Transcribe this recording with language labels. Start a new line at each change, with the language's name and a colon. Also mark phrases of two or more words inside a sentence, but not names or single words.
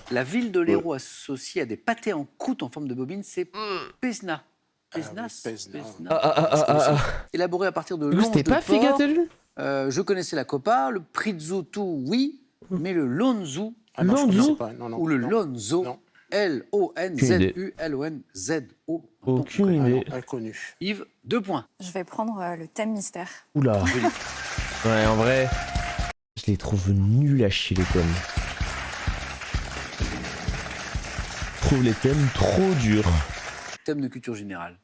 French: La ville de l'Hérault associée à des pâtés en croûte en forme de bobine, c'est Pézenas. Pézenas. oui, Pézenas. Ah. Élaboré à partir de Oui, longe c'était de pas porc. figatelli. Je connaissais la Coppa, le Prizzuto, oui, mais le Lonzo Ah non, je Lonzo. connaissais pas. Non, non. ou le non. Lonzo, Non. L-O-N-Z-U-L-O-N-Z-O. Aucune Ah non, idée. inconnu. Yves, 2 points. Je vais prendre le thème mystère. Oula. Ouais, en vrai, je les trouve nuls à chier les thèmes. Je trouve les thèmes trop durs. Thème de culture générale.